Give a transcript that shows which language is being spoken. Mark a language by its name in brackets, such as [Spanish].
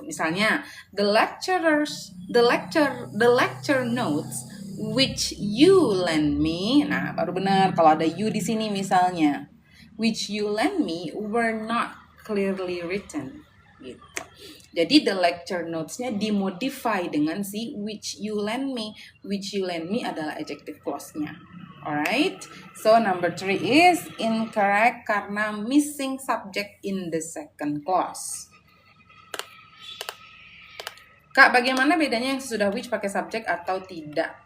[English] Misalnya the lecture notes which you lend me. [Indonesian] Nah, baru benar kalau ada you di sini misalnya. [English] Which you lend me were not clearly written gitu. [Indonesian] Jadi the lecture notes-nya dimodify dengan si [English] which you lend me. Which you lend me adalah adjective clause-nya. Alright, so number 3 is incorrect karena missing subject in the second clause. [Indonesian] Kak, bagaimana bedanya yang sesudah which pakai subject atau tidak?